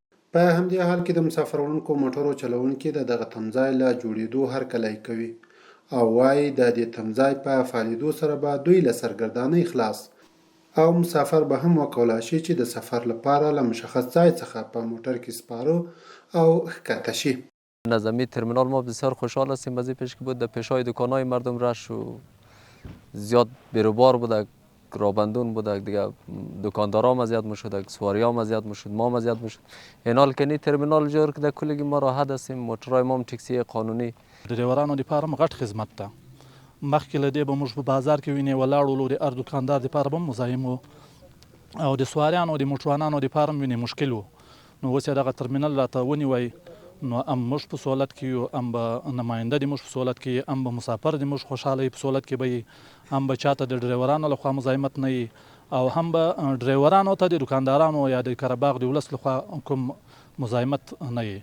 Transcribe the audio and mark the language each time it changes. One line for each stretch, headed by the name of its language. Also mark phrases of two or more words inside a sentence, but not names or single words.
Pashto: په همدې حال کې د مسافر وړونکو موټرو چلوونکي د دغه تمځای له جوړېدو هرکلی کوي او وایي د دې تمځای په فعالېدو سره به دوی له سرګردانۍ خلاص او مسافر به هم وکولای شي چې د سفر لپاره له مشخص ځای څخه په موټر کې سپاره او ښکته شي.
Persian: نظامی ترمینال ما بسیار خوشحال هستیم از این پیش که بود در پیشای دکانهای مردم رش و زیاد بیروبار بوده، رابندون بوده، دیگه دکاندارا هم اذیت میشد، سواری هم اذیت میشد، ما هم اذیت میشد. این حال که نی ترمینال جور که کلگی ما راحت هستیم،
Pashto: موټرای ما هم ټکسی قانوني. ډریورانو لپاره هم غټ خدمت ده. مخکې له دې به موږ په بازار کې وینې ولاړ ولو، د هر دکاندار لپاره به مزاحم وو او د سواریانو او د موټروانانو لپاره هم وینې مشکل وو. نو اوس یې دغه ترمینل راته ونیوی، نو هم موږ په سهولت کې یو، هم به نماینده د موږ په سهولت کې، هم به مسافر د موږ خوشحاله په سهولت کې به وي، هم به چاته د ډریورانو لخوا مزاحمت نه وي او هم به ډریورانو ته د دکاندارانو یا د کارهباغ د ولس لخوا کوم مزاحمت نه وي.